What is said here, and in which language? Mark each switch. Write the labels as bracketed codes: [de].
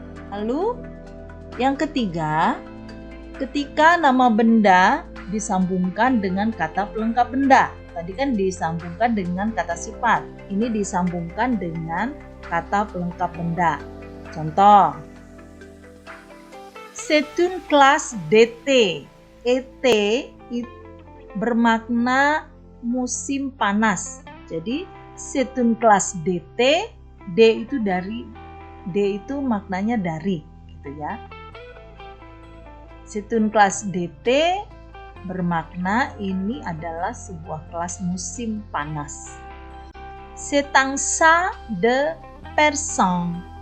[id] Lalu yang ketiga, ketika nama benda disambungkan dengan kata pelengkap benda. Tadi kan disambungkan dengan kata sifat. Ini disambungkan dengan kata pelengkap benda. [fr] Contoh, c'est une classe d'été. [id] Été bermakna musim panas. [fr] Jadi c'est une classe d'été. [id] D itu maknanya dari, gitu ya. [fr] C'est une classe d'été [id] bermakna ini adalah sebuah kelas musim panas. [fr] C'est un chat de Persan.